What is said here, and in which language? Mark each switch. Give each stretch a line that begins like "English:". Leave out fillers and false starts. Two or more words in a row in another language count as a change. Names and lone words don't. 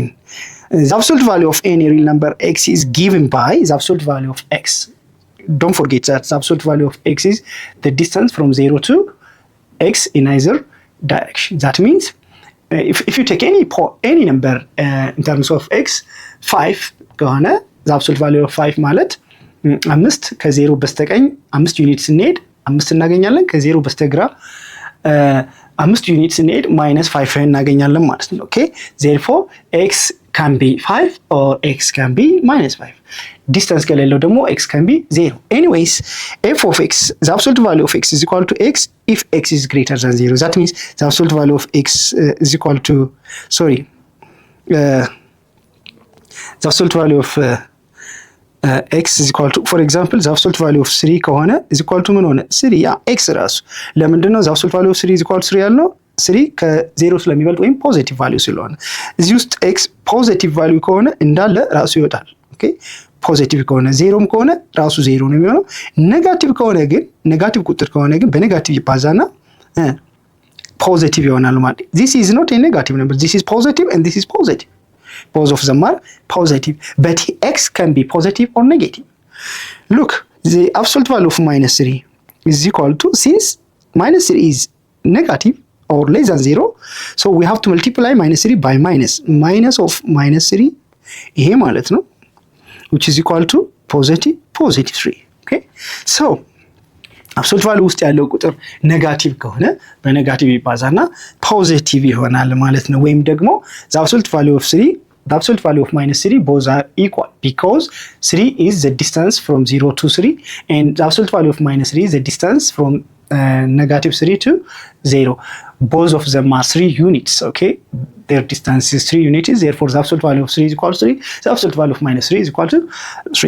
English: The absolute value of any real number x is given by the absolute value of x. Don't forget that the absolute value of x is the distance from 0 to x in either direction. That means if you take any number in terms of x, 5 ከሆነ the absolute value of 5
Amharic: ማለት 5 ከ0 በስተቀኝ 5 ዩኒት ስንሄድ 5 እናገኛለን። ከ0 በስተግራ 5 ዩኒት ስንሄድ -5 እናገኛለን ማለት ነው።
English: Okay, therefore x can be 5 or x can be -5. Distance
Amharic: ከሌለው ደግሞ
English: x can be 0. Anyways, f of x, the absolute value of x is equal to x if x is greater than 0. That means the absolute value of x is equal to, the absolute value of x is equal to, for example, the absolute value of 3 ከሆነ is equal to
Amharic: ምን ሆነ?
English: 3
Amharic: ያ x ራሱ ለምንድን ነው
English: the absolute value of 3 is equal to 3 ያልነው?
Amharic: 3 ከ0 ስለሚበልጥ ወይም
English: positive value
Amharic: ስለሆነ እዚህ ውስጥ x
English: positive value
Amharic: ከሆነ እንዳለ ራሱ ይወጣል። Okay, ፖዚቲቭ ከሆነ ዜሮም ከሆነ ራሱ ዜሮ ነው የሚሆነው። ኔጋቲቭ ከሆነ ግን ኔጋቲቭ ቁጥር ከሆነ ግን በኔጋቲቭ ይባዛና ፖዚቲቭ ይሆናል ማለት ነው።
English: this is not a negative number, this is positive and this is positive, both of them are positive, but x can be positive or negative. Look, the absolute value of minus 3 is equal to, since minus 3 is negative or less than 0, so we have to multiply minus 3 by minus of minus 3
Amharic: ይሄ ማለት ነው,
English: which is equal to positive 3. okay, so
Amharic: አብሶሉት ቫልዩ ውስጥ ያለው ቁጥር ኔጋቲቭ ከሆነ በኔጋቲቭ ይባዛና ፖዚቲቭ ይሆናል ማለት ነው። ወይም ደግሞ
English: the absolute value of 3, the absolute value of minus 3 both are equal because 3 is the distance from 0 to 3 and the absolute value of minus 3 is the distance from negative 3 to 0. Both of them are 3 units, okay? Their distance is 3 units, therefore the absolute value of 3 is equal to 3, the absolute value of minus 3 is equal to 3.